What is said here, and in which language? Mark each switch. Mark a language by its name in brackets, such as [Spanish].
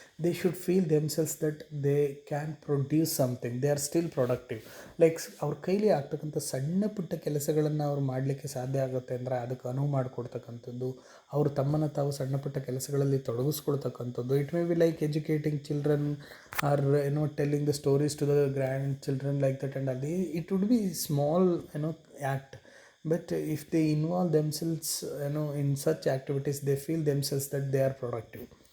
[English] They should feel themselves that they can produce something, they are still productive. [Kannada] Like ಅವ್ರ ಕೈಲಿ ಆಗ್ತಕ್ಕಂಥ ಸಣ್ಣ ಪುಟ್ಟ ಕೆಲಸಗಳನ್ನು ಅವ್ರು ಮಾಡಲಿಕ್ಕೆ ಸಾಧ್ಯ ಆಗುತ್ತೆ ಅಂದರೆ ಅದಕ್ಕೆ ಅನುವು ಮಾಡಿಕೊಡ್ತಕ್ಕಂಥದ್ದು, ಅವರು ತಮ್ಮನ್ನು ತಾವು ಸಣ್ಣ ಪುಟ್ಟ ಕೆಲಸಗಳಲ್ಲಿ ತೊಡಗಿಸ್ಕೊಳ್ತಕ್ಕಂಥದ್ದು. [English] It may be like educating children or telling the stories to the grandchildren like that and ಅಲ್ಲಿ it would be small act. But if they involve themselves in such activities, they feel themselves that they are productive.